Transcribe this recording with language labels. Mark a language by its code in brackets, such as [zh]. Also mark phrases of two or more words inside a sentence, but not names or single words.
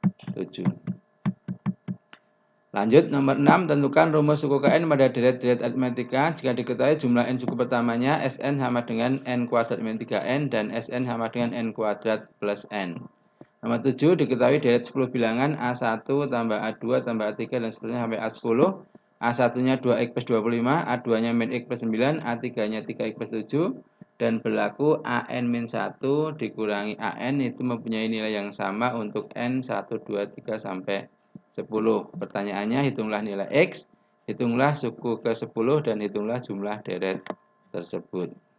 [id] Lanjut, nomor 6, tentukan rumus suku ke N pada deret-deret aritmetika jika diketahui jumlah N suku pertamanya Sn sama dengan N kuadrat min 3N dan Sn sama dengan N kuadrat plus N. Nomor 7, diketahui deret 10 bilangan A1 tambah A2 tambah A3 dan seterusnya sampai A10. A1-nya 2X plus 25, A2-nya min X plus 9, A3-nya 3X plus 7. Dan berlaku AN min 1 dikurangi AN itu mempunyai nilai yang sama untuk N 1, 2, 3 sampai 10. Pertanyaannya, hitunglah nilai X, hitunglah suku ke-10, dan hitunglah jumlah deret tersebut.